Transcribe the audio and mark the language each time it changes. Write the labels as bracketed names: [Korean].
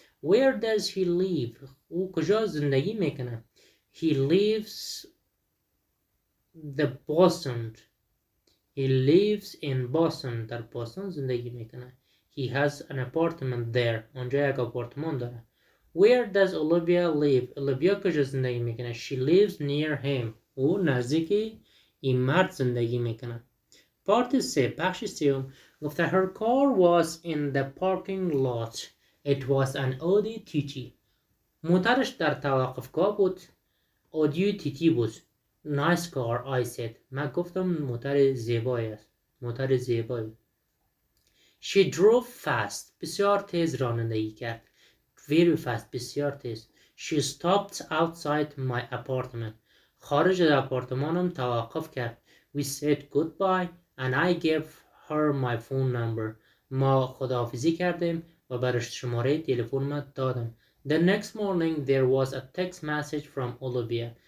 [English] Where does he live? [Persian] او کجا زندگی میکنه؟ [English] He lives the Boston. He lives in Boston. [Persian] در بوستون زندگی میکنه. [English] He has an apartment there. [Persian] اونجا یک آپارتمان داره. [English] Where does Olivia live? [Persian] Olivia کجا زندگی میکنه؟ [English] She lives near him. [Persian] او نزدیک این مرد زندگی میکنه. پارت 3 بخش 3 گفته [English] her car was in the parking lot. It was an Audi TT. [Persian] موترش در توقفگاه بود. [English] Audi TT بود. Nice car, I said. [Persian] من گفتم موتر زیبایی است. موتر زیبایی. [English] She drove fast. [Persian] بسیار تیز رانندگی کرد. [English] Very fast. [Persian] بسیار تیز. [English] She stopped outside my apartment. [Persian] خارج از آپارتمانم توقف کرد. [English] We said goodbye and I gave her my phone number. [Persian] ما خداحافظی کردیم و برش شماره تلفنم دادم. [English] The next morning there was a text message from Olivia.